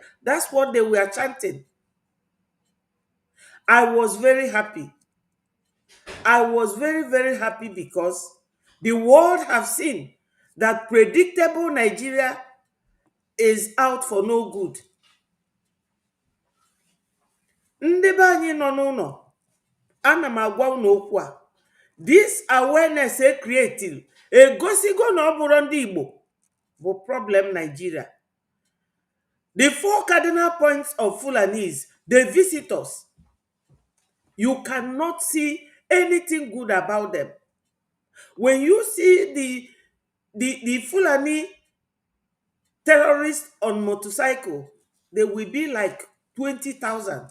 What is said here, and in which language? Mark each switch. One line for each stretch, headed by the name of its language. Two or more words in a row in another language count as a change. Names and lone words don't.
English: That's what they were chanting. I was very happy. I was very, very happy because the world have seen that predictable Nigeria is out for no good.
Igbo: Ndị be anyị nọ n'ụlọ, ana m agwa unu okwu a.
English: This awareness
Igbo: e created egosigo na ọ bụrụ ndị Igbo bụ problem Nigeria.
English: The 4 cardinal points of Fulanese, the visitors, you cannot see anything good about them. When you see the Fulani terrorists on motorcycle, they will be like 20,000.